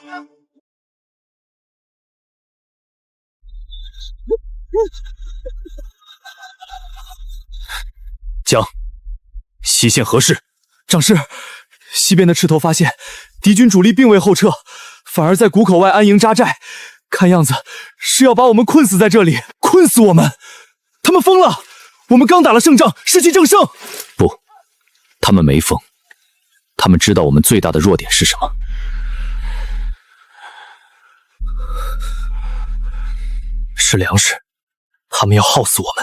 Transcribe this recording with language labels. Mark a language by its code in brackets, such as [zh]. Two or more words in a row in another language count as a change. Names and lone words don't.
[zh] 江，西線何事？長師，西邊的赤頭發現敵軍主力並未後撤，反而在谷口外安營紮寨，看樣子是要把我們困死在這裡，困死我們。他們瘋了！我們剛打了勝仗，士氣正盛。不，他們沒瘋， 他们知道我们最大的弱点是什么。是粮食，他们要耗死我们。